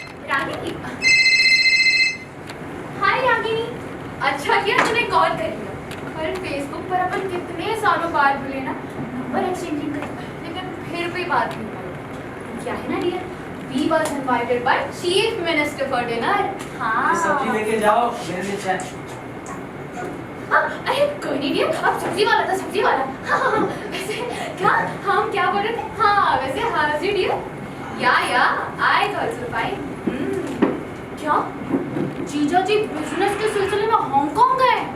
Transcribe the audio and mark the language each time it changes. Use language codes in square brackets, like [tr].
[hi] रागिनी। हाय रागिनी, अच्छा किया तूने कॉल कर लिया। पर फेसबुक पर अपन कितने सालों बाद मिले ना, नंबर एक्सचेंजिंग कर, लेकिन फिर भी बात नहीं हुई। क्या है ना dear, [en] we was invited by Chief Minister for dinner। [hi] हाँ। सब्जी लेके जाओ, मेरे लिए चाय। हाँ, अरे कोई नहीं डियर, अब सब्जी वाला था सब्जी वाला। हाँ, वैसे क्या हम क्या बोल रहे थे? हाँ वैसे हाँ जी डियर, या [en] I also fine। [hi] क्या जीजा जी बिजनेस के सिलसिले में हांगकांग गए?